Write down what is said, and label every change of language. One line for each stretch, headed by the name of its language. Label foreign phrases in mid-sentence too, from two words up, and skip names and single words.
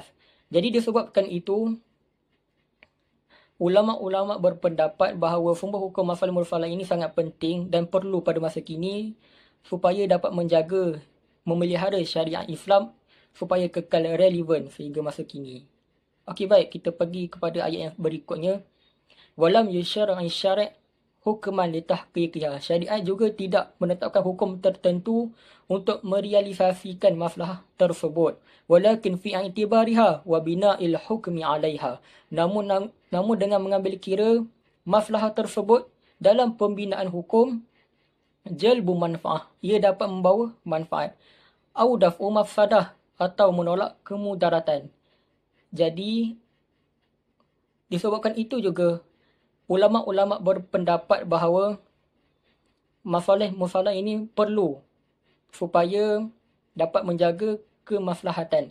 Malay: Jadi disebabkan itu, ulama-ulama berpendapat bahawa sumber hukum masalah mursalah ini sangat penting dan perlu pada masa kini supaya dapat menjaga, memelihara syariat Islam supaya kekal relevan sehingga masa kini. Okey, baik, kita pergi kepada ayat yang berikutnya.
Arabic: ولم يشرع الشارع حكما لتحقيقها.
Malay: Syariat juga tidak menetapkan hukum tertentu untuk merealisasikan masalah tersebut.
Arabic: ولكن في اعتبارها وبناء الحكم عليها.
Malay: Namun dengan mengambil kira masalah tersebut dalam pembinaan hukum,
Arabic: جلب منفعة,
Malay: ia dapat membawa manfaat.
Arabic: أو دفع مفسدة,
Malay: atau menolak kemudaratan. Jadi, disebabkan itu juga ulama-ulama berpendapat bahawa masalah mursalah ini perlu supaya dapat menjaga kemaslahatan.